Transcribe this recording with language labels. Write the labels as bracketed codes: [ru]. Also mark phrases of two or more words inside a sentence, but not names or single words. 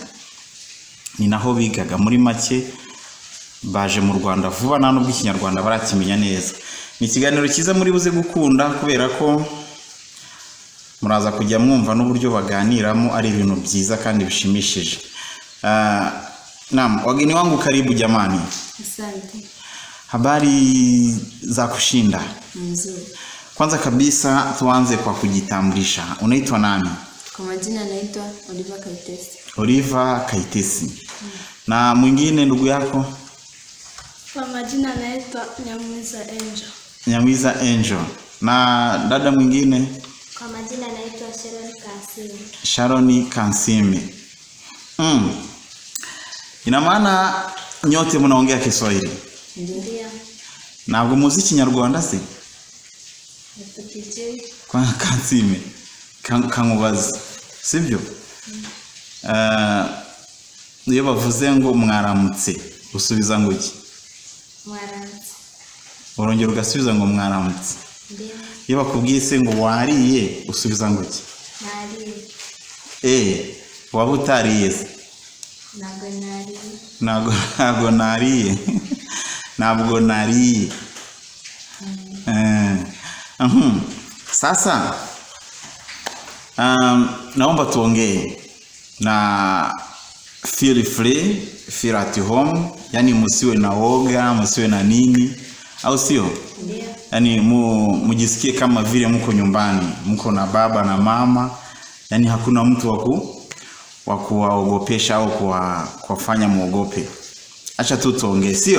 [rw] Ni naho bigaga muri make, baje mu Rwanda vuba nta nubwo Kinyarwanda barakimenya neza. Ni ikiganiro cyiza muri buze gukunda kubera ko muraza kujya mwumva n'uburyo baganiramo ari ibintu byiza kandi bishimishije. [sw] Naam, wageni wangu karibu jamani. Asante. Habari za kushinda? Nzuri. Kwanza kabisa tuanze kwa kujitambulisha. Unaitwa nani? Kwa majina naitwa Oliva Kaitesi. Oliva Kaitesi. Na mwingine ndugu yako? Kwa majina naitwa Nyamwiza Angel. Nyamwiza Angel. Na dada mwingine? Kwa majina naitwa Sharon Kansimi. Ina maana nyote mnaongea Kiswahili? Ndio. [rw] Ntabwo muzi Kinyarwanda se? Ntukije. Kwa Kansimi. Kankubaza. Sibyo? Iyo bavuze ngo mwaramutse usubiza ngo iki? Mwaramutse. Urongera ugasubiza ngo mwaramutse. [sw] Ndio. [rw] Iyo bakubwiye se ngo wariye usubiza ngo iki? Nariye. Waba utariye se? Ntabwo nariye. Ntabwo nariye. [sw] Sasa naomba tuongee na [en] feel free, feel at home, [sw] yani msiwe na woga, msiwe na nini, au sio? Ndio. Yani mujisikie kama vile mko nyumbani, mko na baba na mama, yani hakuna mtu wa kuwaogopesha au kuwafanya muogope. Acha tu tuongee, sio?